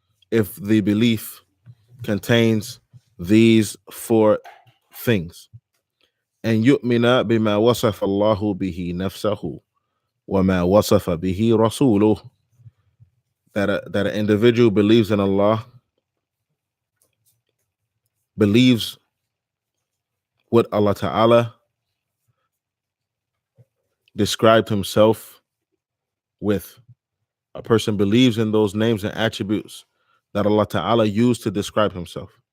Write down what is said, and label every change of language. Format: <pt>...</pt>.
<en>If the belief contains these four things.</en> <ar>أن يؤمن بما وصف الله به نفسه وما وصف به رسوله.</ar> <en>That an individual believes in Allah, believes what Allah Ta'ala described Himself with. A person believes in those names and attributes that Allah Ta'ala used to describe Himself.</en>